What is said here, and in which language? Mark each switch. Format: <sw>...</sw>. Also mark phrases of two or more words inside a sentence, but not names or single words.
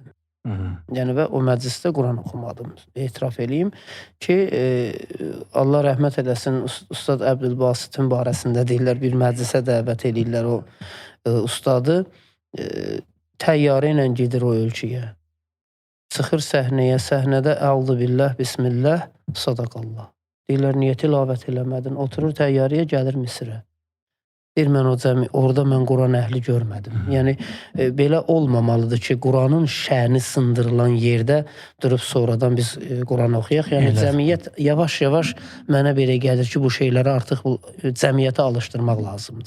<az>Yəni və o məclisdə Quran oxumadım. Etiraf eləyim ki, Allah rəhmət eləsin, Ustad Əbdülbasitin barəsində deyirlər, bir məclisə dəvət eləyirlər o ustadı. Təyyarə ilə gedir o ölkəyə. Çıxır səhnəyə, səhnədə</az> <ar>أعوذ بالله، بسم الله، صدق الله.</ar> <az>Deyirlər, niyə tilavət eləmədin? Oturur təyyarəyə, gəlir Misirə. Deyir, orada mən Quran əhli görmədim. Yəni, belə olmamalıdır ki, Quranın şəni sındırılan yerdə durub sonradan biz Quran oxuyaq. Yəni, cəmiyyət yavaş-yavaş mənə belə gəlir ki, bu şeyləri artıq cəmiyyətə alışdırmaq lazımdır.</az>